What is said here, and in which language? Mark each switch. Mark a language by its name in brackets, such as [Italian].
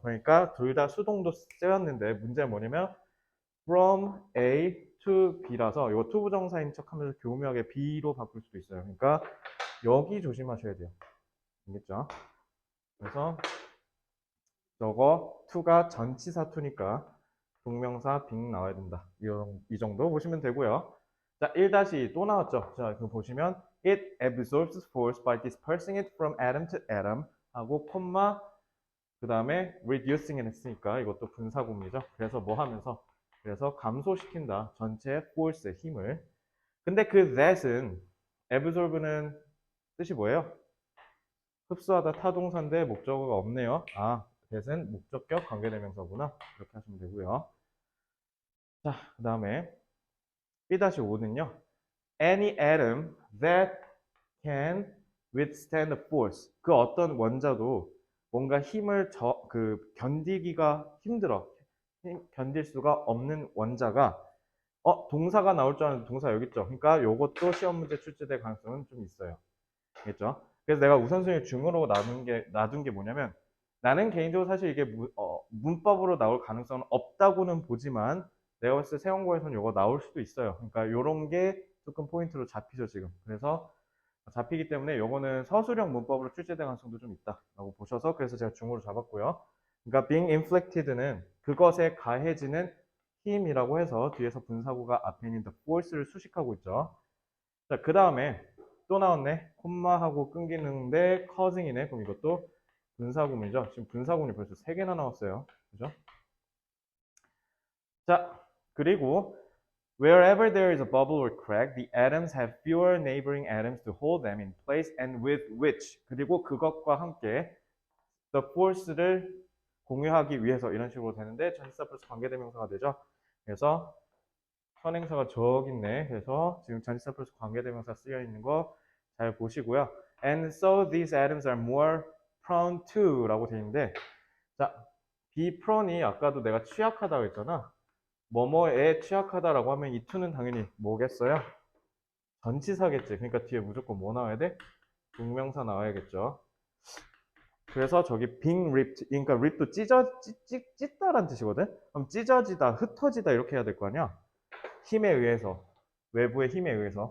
[Korean] 그러니까 둘 다 수동도 쓰였는데 문제는 뭐냐면 from A to B라서 이거 투부정사인 척하면서 교묘하게 B로 바꿀 수도 있어요. 그러니까 여기 조심하셔야 돼요. 알겠죠? 그래서 저거 to가 전치사 to니까 동명사 being 나와야 된다. 이 정도 보시면 되고요. 자, 1-2 또 나왔죠? 자, 이거 보시면 [English] it absorbs force by dispersing it from atom to atom [Korean] 하고 콤마 그 다음에 [English] reducing it [Korean] 했으니까 이것도 분사구문이죠. 그래서 뭐 하면서 그래서 감소시킨다. 전체 force의 힘을. 근데 그 that은 absorbe는 뜻이 뭐예요? 흡수하다 타동사인데 목적어가 없네요. 아, that은 목적격 관계대명사구나. 이렇게 하시면 되고요. 자, 그 다음에 B-5는요. [English] Any atom that can withstand a force. [Korean] 그 어떤 원자도 뭔가 힘을 견디기가 힘들어. 견딜 수가 없는 원자가 동사가 나올 줄 알았는데 동사 여기 있죠. 그러니까 요것도 시험 문제 출제될 가능성은 좀 있어요. 알겠죠? 그래서 내가 우선순위 중으로 놔둔 게 뭐냐면 나는 개인적으로 사실 이게 문법으로 나올 가능성은 없다고는 보지만 내가 봤을 때 세원고에서는 요거 나올 수도 있어요. 그러니까 요런 게 조금 포인트로 잡히죠, 지금. 그래서 잡히기 때문에 요거는 서술형 문법으로 출제될 가능성도 좀 있다라고 보셔서 그래서 제가 중으로 잡았고요. 그러니까 being inflicted는 그것에 가해지는 힘이라고 해서 뒤에서 분사구가 앞에 있는 the force를 수식하고 있죠. 자, 그 다음에 또 나왔네. 콤마하고 끊기는데 causing이네. 그럼 이것도 분사구문이죠. 지금 분사구문이 벌써 3개나 나왔어요. 그죠? [English] 자, 그리고 wherever there is a bubble or crack, the atoms have fewer neighboring atoms to hold them in place and with which [Korean] 그리고 그것과 함께 [English] the force를 [Korean] 공유하기 위해서 이런 식으로 되는데 전치사 플러스 관계대명사가 되죠. 그래서 선행사가 저기 있네. 그래서 지금 전치사 플러스 관계대명사 쓰여 있는 거 잘 보시고요. [English] And so these atoms are more prone to [Korean] 라고 되어 있는데 자, be prone이 아까도 내가 취약하다고 했잖아. 뭐뭐에 취약하다라고 하면 이 to는 당연히 뭐겠어요? 전치사겠지. 그러니까 뒤에 무조건 뭐 나와야 돼? 동명사 나와야겠죠. 그래서 저기 being ripped, 그러니까 rip도 찢다란 뜻이거든? 그럼 찢어지다, 흩어지다 이렇게 해야 될 거 아니야? 힘에 의해서, 외부의 힘에 의해서.